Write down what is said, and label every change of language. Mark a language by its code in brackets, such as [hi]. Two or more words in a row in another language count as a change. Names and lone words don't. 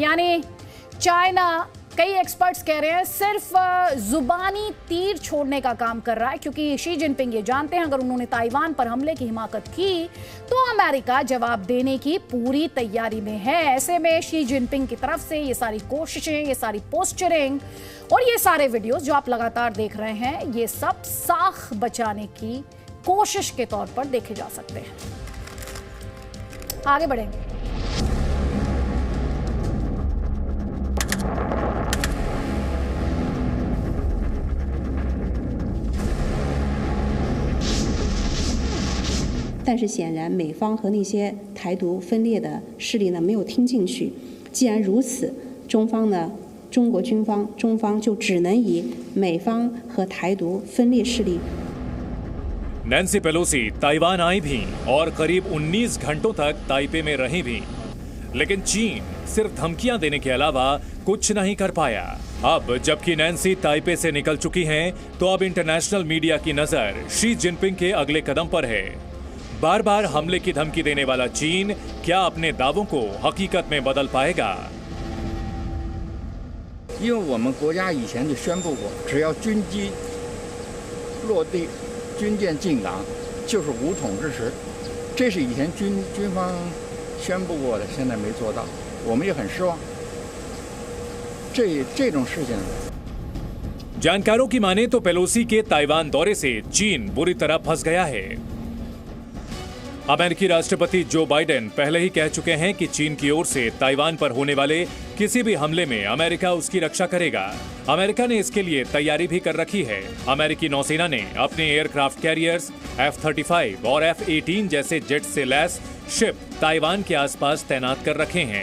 [hi] यानी चाइना, कई एक्सपर्ट्स कह रहे हैं, सिर्फ जुबानी तीर छोड़ने का काम कर रहा है, क्योंकि शी जिनपिंग ये जानते हैं अगर उन्होंने ताइवान पर हमले की हिमाकत की तो अमेरिका जवाब देने की पूरी तैयारी में है। ऐसे में शी जिनपिंग की तरफ से ये सारी कोशिशें, ये सारी पोस्चरिंग और ये सारे वीडियोस जो आप लगातार देख रहे हैं, ये सब साख बचाने की कोशिश के तौर पर देखे जा सकते हैं। आगे बढ़ेंगे। [zh] 但是显然美方和那些台独分裂的势力呢没有听进去。既然如此，中国军方中方就只能以美方和台独分裂势力。 [hi] नैन्सी पेलोसी ताइवान आई भी और करीब 19 घंटों तक ताइपे में रही भी, लेकिन चीन सिर्फ धमकियां देने के अलावा कुछ नहीं कर पाया। अब जबकि नैन्सी ताइपे से निकल चुकी हैं, तो अब [en] international media [hi] की नजर शी जिनपिंग के अगले कदम पर है। बार बार हमले की धमकी देने वाला चीन क्या अपने दावों को हकीकत में बदल पाएगा? [zh] 因为我们国家以前就宣布过，只要军机落地、军舰进港，就是武统之时。这是以前军方宣布过的，现在没做到，我们也很失望。这种事情。 [hi] जानकारों की माने तो पेलोसी के ताइवान दौरे से चीन बुरी तरह फंस गया है। अमेरिकी राष्ट्रपति जो बाइडेन पहले ही कह चुके हैं कि चीन की ओर से ताइवान पर होने वाले किसी भी हमले में अमेरिका उसकी रक्षा करेगा। अमेरिका ने इसके लिए तैयारी भी कर रखी है। अमेरिकी नौसेना ने अपने [en] aircraft carriers [hi] F-35 और F-18 जैसे जेट से लैस शिप ताइवान के आसपास तैनात कर रखे हैं।